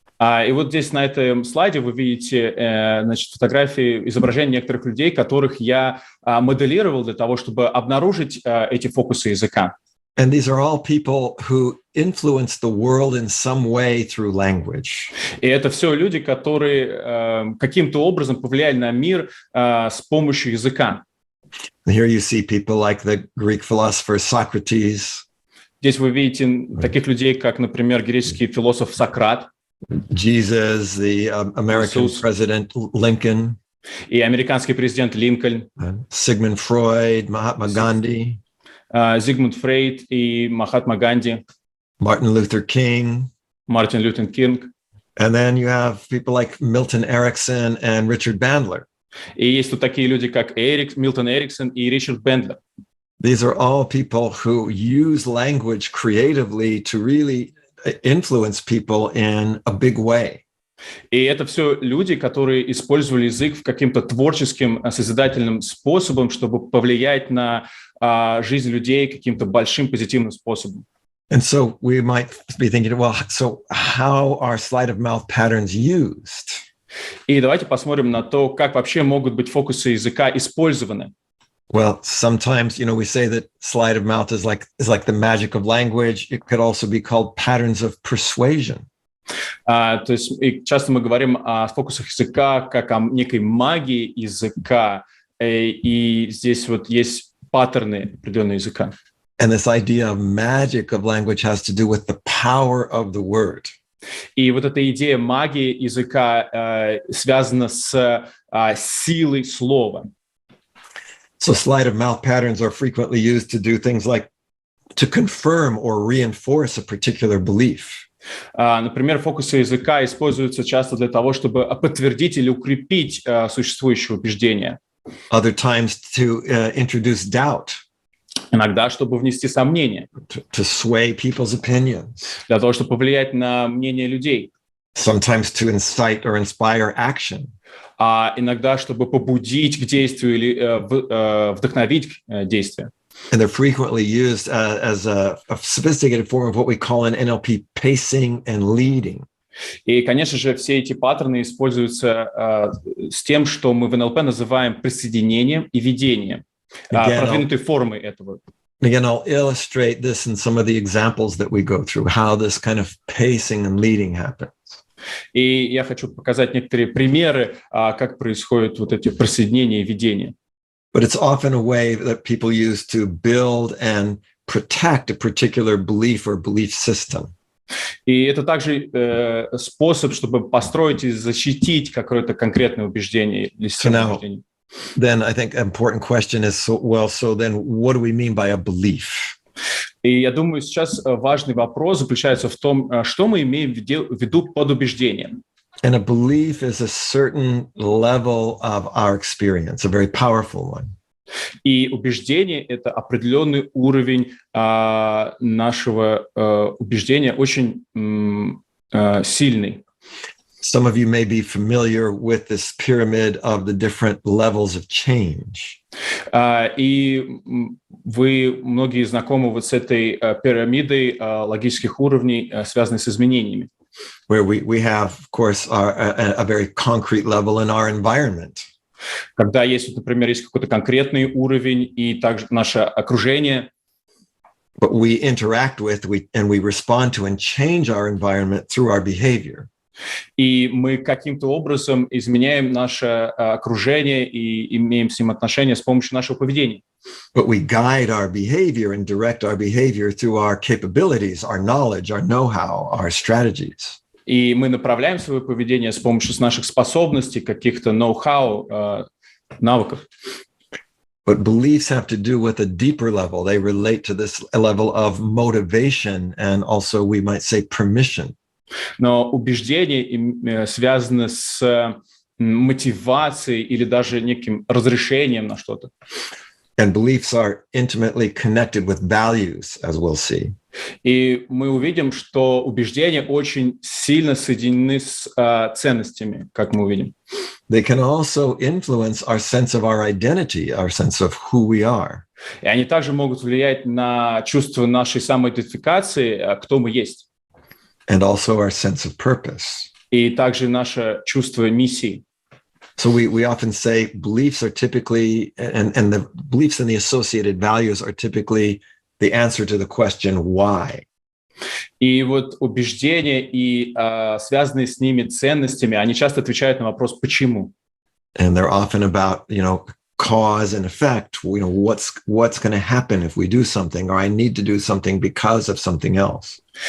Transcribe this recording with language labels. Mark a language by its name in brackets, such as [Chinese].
[Russian] И вот здесь на этом слайде вы видите, значит, фотографии, изображения некоторых людей, которых я моделировал для того, чтобы обнаружить эти фокусы языка. [English] And these are all people who influence the world in some way through language. [Russian] И это все люди, которые каким-то образом повлияли на мир с помощью языка. [English] Here you see people like the Greek philosopher Socrates. [Russian] Здесь вы видите таких людей, как, например, греческий философ Сократ. [English] Jesus, the American President Lincoln. [Russian] И американский президент Линкольн. [English] Sigmund Freud, Mahatma Gandhi. [Russian] Зигмунд Фрейд и Махатма Ганди. [English] Martin Luther King. [Russian] Мартин Лютер Кинг. [English] And then you have people like Milton Erickson and Richard Bandler. [Russian] И есть тут такие люди, как Милтон Эриксон и Ричард Бендлер. [English] These are all people who use language creatively to really influence people in a big way. [Russian] И это все люди, которые использовали язык в каким-то творческим, созидательным способом, чтобы повлиять на жизнь людей каким-то большим позитивным способом. [English] And so we might be thinking, well, so how are sleight of mouth patterns used? [Russian] И давайте посмотрим на то, как вообще могут быть фокусы языка использованы. [English] Well, sometimes, we say that sleight of mouth is like the magic of language. It could also be called patterns of persuasion. [Russian] То есть часто мы говорим о фокусах языка как о некой магии языка, и здесь вот есть паттерны определенного языка. [English] And this idea of magic of language has to do with the power of the word. [Russian] И вот эта идея магии языка связана с силой слова. [English] So sleight of mouth patterns are frequently used to do things like to confirm or reinforce a particular belief. [Russian] Например, фокусы языка используются часто для того, чтобы подтвердить или укрепить существующее убеждение. [English] Other times to introduce doubt. [Russian] Иногда, чтобы внести сомнения. [English] To sway people's opinions. [Russian] Для того, чтобы повлиять на мнение людей. [English] Sometimes to incite or inspire action. [Russian] Иногда, чтобы побудить к действию или вдохновить действие. [English] And they're frequently used as a sophisticated form of what we call in NLP pacing and leading. [Russian] И, конечно же, все эти паттерны используются с тем, что мы в НЛП называем присоединением и ведением, продвинутой формой этого. [English] Again, I'll illustrate this in some of the examples that we go through, how this kind of pacing and leading happens. [Russian] И я хочу показать некоторые примеры, как происходят вот эти присоединения и ведения. [English] But it's often a way that people use to build and protect a particular belief or belief system. [Russian] И это также способ, чтобы построить и защитить какое-то конкретное убеждение или систему убеждений. [English] Then I think an important question is, so then what do we mean by a belief? [Russian] И я думаю, сейчас важный вопрос заключается в том, что мы имеем в виду под убеждением. [English] And a belief is a certain level of our experience, a very powerful one. [Russian] И убеждение – это определенный уровень нашего убеждения, очень сильный. [English] Some of you may be familiar with this pyramid of the different levels of change. [Russian] И вы, многие знакомы вот с этой пирамидой логических уровней, связанной с изменениями. [English] Where we have, of course, a very concrete level in our environment. [Russian] Когда есть, например, есть какой-то конкретный уровень и также наше окружение. [English] But we interact with, and we respond to and change our environment through our behavior. [Russian] И мы каким-то образом изменяем наше окружение и имеем с ним отношения с помощью нашего поведения. [English] But we guide our behavior and direct our behavior through our capabilities, our knowledge, our know-how, our strategies. [Russian] И мы направляем свое поведение с помощью наших способностей, каких-то ноу-хау, навыков. [English] But beliefs have to do with a deeper level. They relate to this level of motivation and also, we might say, permission. [Russian] Но убеждения связаны с мотивацией или даже неким разрешением на что-то. [English] And beliefs are intimately connected with values, as we'll see. [Russian] И мы увидим, что убеждения очень сильно соединены с ценностями, как мы увидим. [English] They can also influence our sense of our identity, our sense of who we are. [Russian] И они также могут влиять на чувство нашей самоидентификации, кто мы есть. [English] And also our sense of purpose. [Russian] И также наше чувство миссии. [English] So we often say beliefs are typically, and the beliefs and the associated values are typically the answer to the question why. [Russian] И вот убеждения и связанные с ними ценностями, они часто отвечают на вопрос «почему?». [English] And they're often about, cause and effect. What's going to happen if we do something, or I need to do something because of something else.